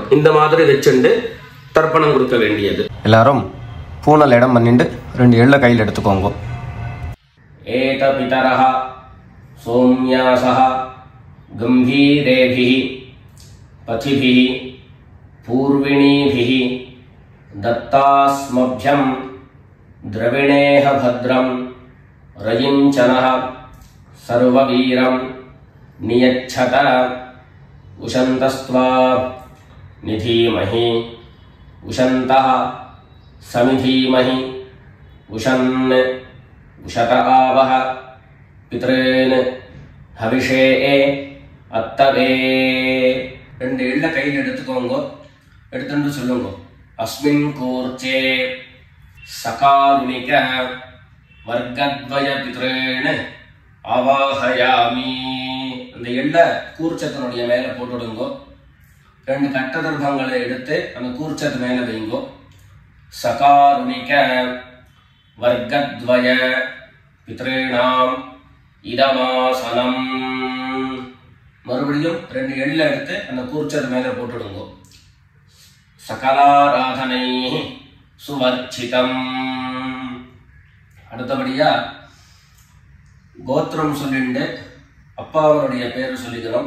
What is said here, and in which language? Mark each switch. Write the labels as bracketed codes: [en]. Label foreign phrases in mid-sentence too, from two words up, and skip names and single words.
[ta] இந்த மாதிரி வச்சுட்டு தர்ப்பணம் கொடுக்க வேண்டியது. எல்லாரும் பூனல் இடம் பண்ணிட்டு 2 எள்ள கையில் எடுத்துக்கோங்க. [sa] एत पितरः सोम्यासः गम्भीरेभिः पथिभिः पूर्विणेभिः दत्तास्मभ्यं द्रविणेह भद्रं रयिञ्चनः सर्ववीरं नियच्छत उशन्तस्त्वा निधीमहि उशन्तः समिधीमहि उशन् उशत आवह पितॄन् हविषे अत्तवे. [ta] 2 எள்ள கையில் எடுத்துக்கோங்க. எடுத்துட்டு சொல்லுங்க. [sa] अस्मिन् कूर्चे सकारुणिक वर्गद्वय पितॄन् आवाहयामि. [ta] அந்த எள்ள கூர்ச்சத்தினுடைய மேல போட்டுடுங்க. 2 கட்டதர்பங்களை எடுத்து அந்த கூர்ச்சத்து மேல வைங்க. [sa] சகாருணிக वर्गद्वय पितॄणाम् இதமாசனம். [ta] மறுபடியும் 2 எள்ள எடுத்து அந்த கூர்ச்சத்து மேல போட்டுடுங்க. [sa] सकलाराधனை சுவர்ச்சிதம். [ta] அடுத்தபடியா கோத்திரம் சொல்லிட்டு அப்பாவனுடைய பேர் சொல்லிக்கணும்.